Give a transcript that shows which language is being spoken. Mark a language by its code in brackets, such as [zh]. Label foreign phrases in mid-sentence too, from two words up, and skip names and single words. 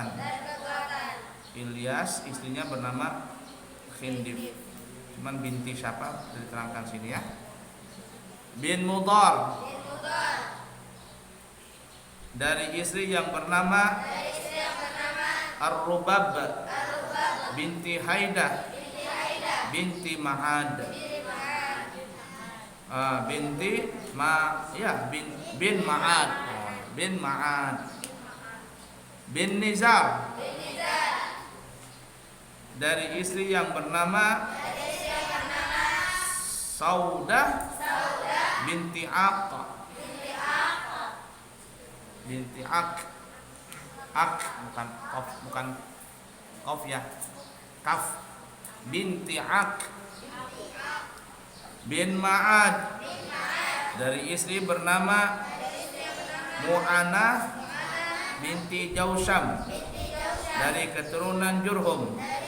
[id] Ilyas, istrinya bernama Khindif. Cuman binti siapa diterangkan sini ya. Bin Mudar, dari istri yang bernama Ar-Rubab binti Haidah binti Ma'ad. Bin Ma'ad bin Nizar, dari istri yang bernama Saudah binti Aq binti Ak bukan Qaf ya, Kaf, binti Ak bin Ma'ad, dari istri bernama Mu'anah binti Jausham, dari keturunan Jurhum.